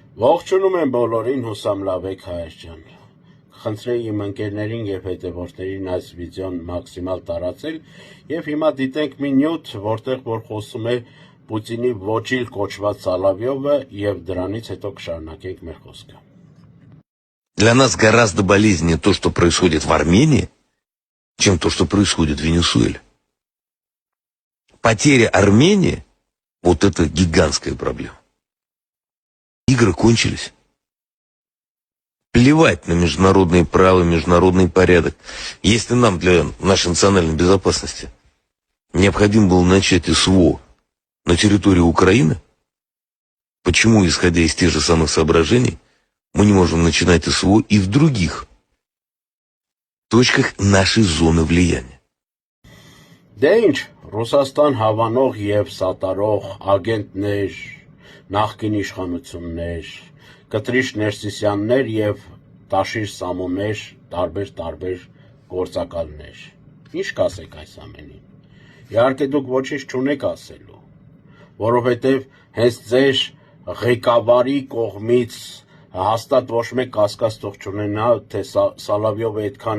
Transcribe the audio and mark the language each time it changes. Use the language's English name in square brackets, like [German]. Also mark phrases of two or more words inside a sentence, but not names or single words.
[Armenian] Ողջունում եմ բոլորին, հուսամ լավ եք Հայեր ջան։ Խնդրեի իմ ընկերներին եւ հետևորդներին այս վիդեոն մաքսիմալ տարածել եւ հիմա դիտենք մի նյութ, որտեղ որ խոսում է Պուտինի ոչիլ կոչված Սալավյովը եւ դրանից հետո կշարունակենք մեր խոսքը։ [Russian] Для нас гораздо болезненнее то, что происходит в Армении, чем то, что происходит в Венесуэле. Потеря Армении – вот это гигантская проблема. Игры кончились. Плевать на международные права, международный порядок. Если нам для нашей национальной безопасности необходимо было начать СВО на территории Украины, почему, исходя из тех же самых соображений, мы не можем начинать СВО и в других точках нашей зоны влияния? [Armenian] Դե ինչ, Ռուսաստան հավանող եւ սատարող ագենտներ, նախկին իշխանություններ, կտրիշ Ներսիսյաններ եւ Տաշիր Սամոներ, տարբեր գործակալներ։ Ինչ կասեք այս ամենին։ Իհարկե դուք ոչինչ չունեք ասելու, որովհետեւ հենց ձեր ղեկավարի կողմից հաստատ ոչ մեկ կասկած թող չունենա, թե Սալավյովը այդքան